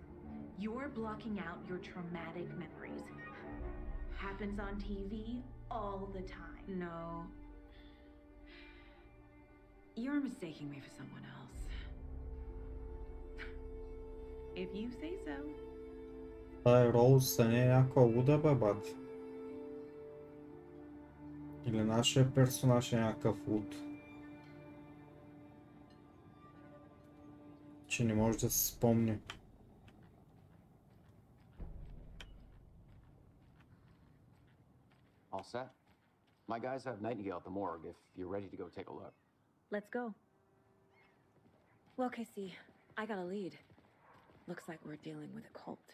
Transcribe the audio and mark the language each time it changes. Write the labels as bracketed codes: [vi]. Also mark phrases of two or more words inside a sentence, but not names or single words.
[en] You're blocking out your traumatic memories. Happens on TV all the time. No. You're mistaking me for someone else. If you say so. [bg] Тая Роуз да не е някаква луда, бе, бати. Или нашия персонаж е някакъв луд. Че не може да се спомни. [en] All set? My guys have Nightingale at the morgue if you're ready to go take a look. Let's go. Well, Casey, I got a lead. Looks like we're dealing with a cult.